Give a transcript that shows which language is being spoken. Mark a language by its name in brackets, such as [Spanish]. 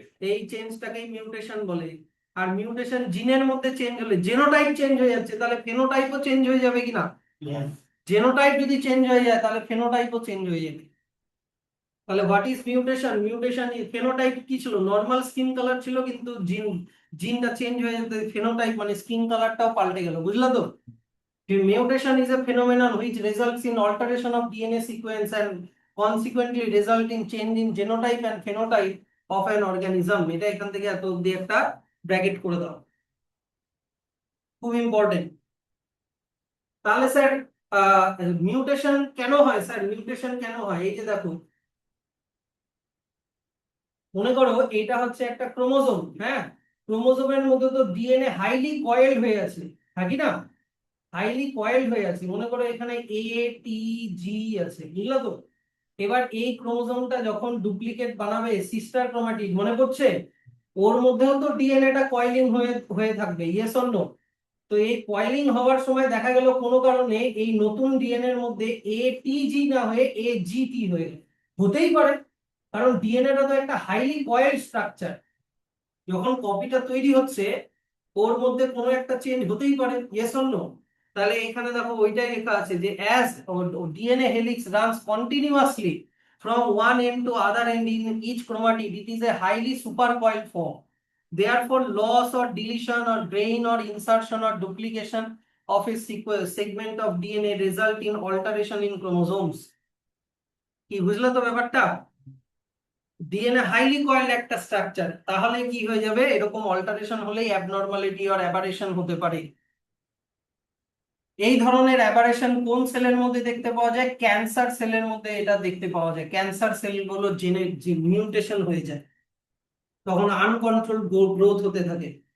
[Bangla] এই চেঞ্জটাকেই মিউটেশন বলে। আর মিউটেশন জিনের মধ্যে চেঞ্জ হলে জেনোটাইপ চেঞ্জ হয়ে যাচ্ছে, তাহলে ফেনোটাইপও চেঞ্জ হয়ে যাবে কিনা? জেনোটাইপ যদি চেঞ্জ হয়ে যায় তাহলে ফেনোটাইপও চেঞ্জ হয়ে যাবে। তাহলে [English] What is mutation? [Bangla] Mutation, phenotype কি ছিল? নর্মাল স্কিন কালার ছিল, কিন্তু জিনটা চেঞ্জ হয়ে যেতে ফেনোটাইপ মানে স্কিন কালারটাও পাল্টে গেল, বুঝলা তো? [English] Mutation is a phenomenon which results in alteration of DNA sequence and consequently result in change in genotype and phenotype of an organism. [Bangla] এটা এখান থেকে এত অব্দি একটা ব্র্যাকেট করে দাও, খুব ইম্পর্টেন্ট। তাহলে স্যার মিউটেশন কেন হয়? স্যার মিউটেশন কেন হয়? এই যে দেখো, মনে করো এটা হচ্ছে একটা ক্রোমোজোম, হ্যাঁ? ক্রোমোজোমের মধ্যে তো ডিএনএ হাইলি কয়েলড হয়ে আছে, হ্যাঁ কি না? হাইলি কয়েলড হয়ে আছে, মনে করো এখানে এ টি জি আছে, বুঝলো তো? এবার এই ক্রোমোজোমটা যখন ডুপ্লিকেট বানাবে সিস্টার ক্রোমাটিড, মনে পড়ছে? ওর মধ্যেও তো ডিএনএটা কয়েলিং হয়ে হয়ে থাকবে, [English] Yes or no? [Bangla] তো এই কয়েলিং হওয়ার সময় দেখা গেল কোনো কারণে এই নতুন ডিএনএ এর মধ্যে এ টি জি না হয়ে এ জি টি হয়ে গেল। হতেই পারে, কারণ ডিএনএটা তো একটা হাইলি কয়েলড স্ট্রাকচার। যখন কপিটা তৈরি হচ্ছে ওর মধ্যে কোনো একটা চেঞ্জ হতেই পারে, [English] Yes or no? [Bangla] তাহলে এখানে দেখো ওইটাই লেখা আছে যে [English] As DNA helix runs continuously from one end to other end in each chromatid, it is a highly supercoiled form. Therefore, loss or deletion or gain or insertion or duplication of a segment of DNA result in alteration in chromosomes. [Bangla] কি বুঝলে তো ব্যাপারটা? DNA highly coiled একটা structure, তাহলে কি হয়ে যাবে, এরকম অল্টারেশন হলেই অ্যাবনর্মালিটি অর অ্যাবারেশন হতে পারে। এই ধরনের অ্যাবারেশন কোন সেলের মধ্যে দেখতে পাওয়া যায়? ক্যান্সার সেলের মধ্যে এটা দেখতে পাওয়া যায়। ক্যান্সার সেলগুলো জেনে মিউটেশন হয়ে যায়, তখন আনকন্ট্রোল গ্রোথ হতে থাকে।